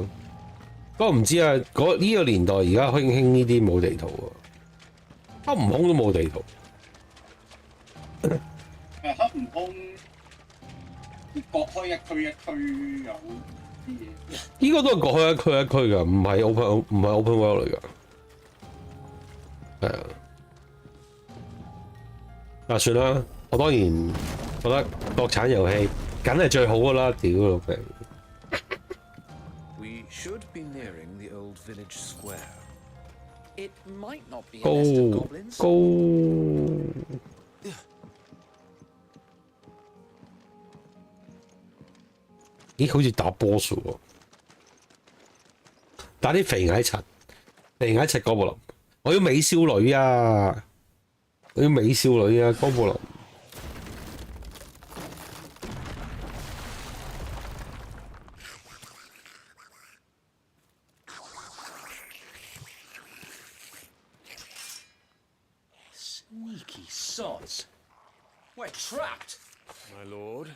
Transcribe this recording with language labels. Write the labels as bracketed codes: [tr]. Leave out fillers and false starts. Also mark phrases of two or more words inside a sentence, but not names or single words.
[yue] 不過唔知啊，呢個年代而家興呢啲冇地圖啊，黑悟空都冇地圖。黑悟空割開一區一區有啲嘢。呢個都係割開一區一區㗎，唔係 [en] open world [yue] 嚟㗎。係啊。啊，算啦，我當然覺得國產遊戲梗係最好㗎啦，屌老味！ [en] We should be nearing the old village square. It might not be a [yue] 高 [en] nest of goblins. [yue] 高，咦？好似打波數喎，打啲肥矮柒，肥矮柒哥布林，我要美少女啊！我要美少女啊，哥布林。 [en] Sneaky sods. We're trapped. My lord.